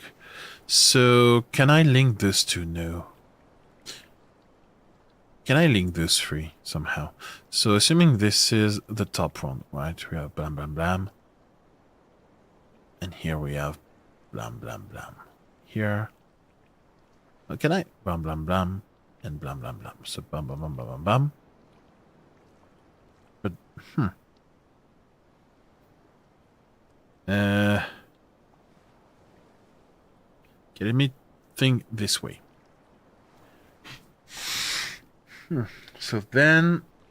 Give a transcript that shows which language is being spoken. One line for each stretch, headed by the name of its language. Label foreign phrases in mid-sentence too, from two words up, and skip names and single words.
English: So, can I link those two? No. Can I link those three somehow? So, assuming this is the top one, right? We have blam blam blam. And here we have blam blam blam. Here. Can I? Blam blam blam. And blam blam blam. So, bam bam bam bam bam bam. But, Okay, let me think this way. So then...